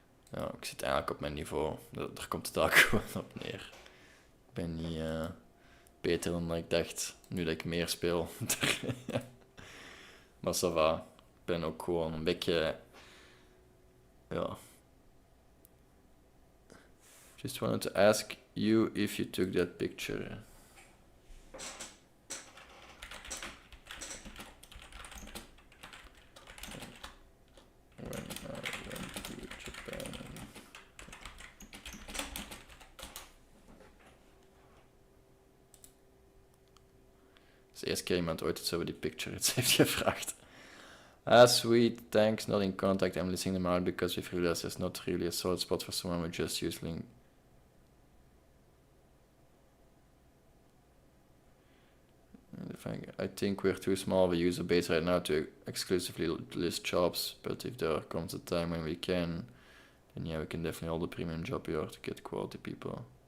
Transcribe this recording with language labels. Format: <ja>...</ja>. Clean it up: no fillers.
<nl>Ja, ik zit eigenlijk op mijn niveau. Daar komt het eigenlijk gewoon op neer. Ik ben niet beter dan ik dacht, nu dat ik meer speel. Maar</nl> <fr>ça va.</fr> <nl>Ik ben ook gewoon een beetje... Ja.</nl> <en>Just wanted to ask you if you took that picture. When I went to Japan.</en> <nl>Het is de eerste keer iemand ooit iets over die picture iets heeft gevraagd.</nl> <en>Sweet, thanks, not in contact. I'm listing them out because we've realized there's not really a solid spot for someone who just using. I think we're too small of a user base right now to exclusively list jobs, but if there comes a time when we can, then yeah, we can definitely hold a premium job here to get quality people.</en>